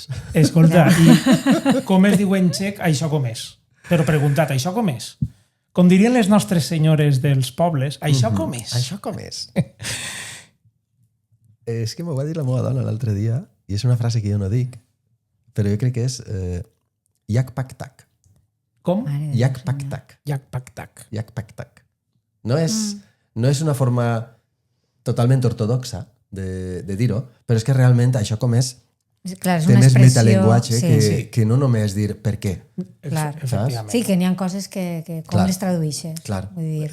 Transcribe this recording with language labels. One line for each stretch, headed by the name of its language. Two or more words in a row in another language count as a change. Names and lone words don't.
Catalan: Escolta, i com es diu en txec això com és? Però preguntat, això com és? Com dirien les nostres senyores dels pobles, això com és? Això com és? És que m'ho va dir la meva dona l'altre dia, i és una frase que jo no dic, però jo crec que és
Czech: yak pak tak.
Catalan: Com?
Czech: Yak pak tak. Yak pak tak. Yak pak tak.
Catalan: No és una forma totalment ortodoxa de dir-ho, però és que realment això com és Clar, és té una més expressió... metalenguatge que no només dir per què. Clar. Efectivament. Sí, que n'hi ha coses que com Clar. les tradueixes. Clar. Vull dir.